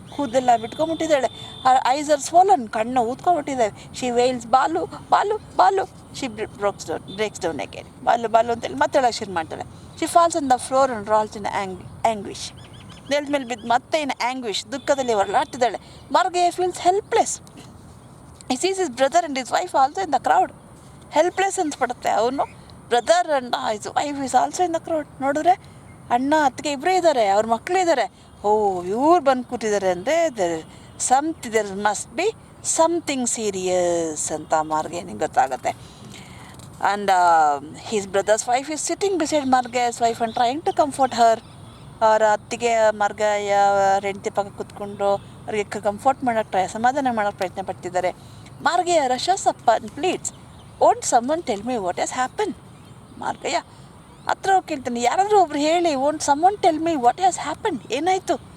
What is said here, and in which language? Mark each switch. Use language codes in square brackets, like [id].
[kn] ಕೂದೆಲ್ಲ ಬಿಟ್ಕೊಂಬಿಟ್ಟಿದ್ದಾಳೆ. [en] Her eyes are swollen. [kn] ಕಣ್ಣು ಊದ್ಕೊಂಬಿಟ್ಟಿದ್ದಾವೆ. [en] She wails Balu Balu Balu. She breaks down again. [kn] Balu ಅಂತೇಳಿ ಮತ್ತೆ ಹೇಳಕ್ಕೆ ಶುರು ಮಾಡ್ತಾಳೆ. [en] She falls on the floor and rolls in anguish. [kn] ನೆಲದ ಮೇಲೆ ಬಿದ್ದು ಮತ್ತೆ ಇನ್ ಆಂಗ್ವಿಶ್, ದುಃಖದಲ್ಲಿ ಹೊರಲಾಡ್ತಿದ್ದಾಳೆ. [en] Margayya feels helpless. he sees his brother and his wife also in the crowd. [kn] Helpless ಅನ್ಸ್ಬಿಡುತ್ತೆ. [en] ಅವನು brother and his wife is also in the crowd. [kn] ನೋಡಿದ್ರೆ ಅಣ್ಣ ಅತ್ತಿಗೆ ಇಬ್ಬರೇ ಇದ್ದಾರೆ, ಅವ್ರ ಮಕ್ಕಳು ಇದ್ದಾರೆ. ಇವ್ರು ಬಂದು ಕೂತಿದ್ದಾರೆ ಅಂದರೆ [en] there must be something serious [kn] ಅಂತ ಮಾರ್ಗಯ್ಯನಿಗೆ ಗೊತ್ತಾಗುತ್ತೆ. [en] And his brother's wife is sitting beside Margayya's wife and trying to comfort her. [kn] ಅವರ ಅತ್ತಿಗೆ ಮರ್ಗಯ್ಯ ಹೆಂಡತಿ ಪಕ್ಕ ಕೂತ್ಕೊಂಡು ಅವ್ರಿಗೆ ಕಂಫರ್ಟ್ ಮಾಡೋಕ್ಕೆ ಸಮಾಧಾನ ಮಾಡೋಕ್ಕೆ ಪ್ರಯತ್ನ ಪಡ್ತಿದ್ದಾರೆ. [en] Margayya rushes up and pleads, won't someone tell me what has happen. [kn] Margayya ಹತ್ರ ಹೋಗಿ ಕೇಳ್ತಾನೆ, ಯಾರಾದರೂ ಒಬ್ರು ಹೇಳಿ, [en] won't someone tell me what has happen, [kn] ಏನಾಯಿತು?